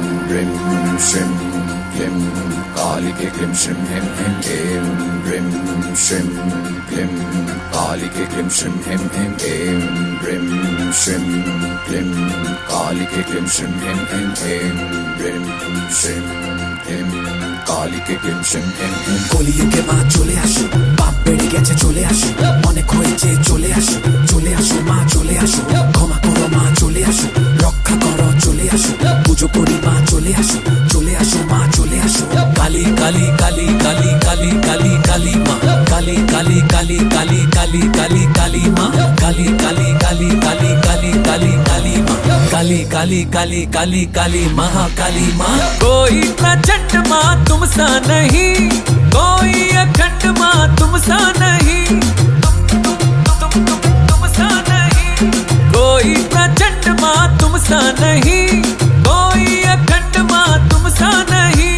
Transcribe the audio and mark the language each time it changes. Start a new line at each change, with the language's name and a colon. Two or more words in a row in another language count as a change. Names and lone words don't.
Sanskrit: ह्रीं श्रीं क्लीं कालिके क्लीं श्रीं ह्रीं ह्रीं ऐं ह्रीं श्रीं क्लीं कालिके क्लीं श्रीं ह्रीं ह्रीं ऐं ह्रीं श्रीं क्लीं कालिके क्लीं श्रीं ह्रीं ह्रीं ऐं ह्रीं श्रीं क्लीं कालिके क्लीं श्रीं ह्रीं ह्रीं।
Bangla: কলিযুগে মা চলে আসো, পাপ বেড়ে গেছে চলে আসো, অনেক হয়েছে চলে আসো, চলে আসো মা চলে আসো, ক্ষমা করো মা চলে আসো, রক্ষা করো চলে আসো, পুজো করি মা চলে আসো, চলে আসো মা চলে আসো। কালী কালী কালী কালী কালী কালী কালী মা, কালী কালী কালী কালী কালী কালী কালী মা, কালী কালী কালী কালী কালী কালী কালী মা,
Hindi: काली काली काली काली काली महाकाली माँ। कोई प्रचंड माँ तुम सा नहीं, कोई अखंड माँ तुम सा नहीं, तुम सा नहीं। कोई प्रचंड माँ तुम सा नहीं, कोई अखंड माँ तुम सा नहीं।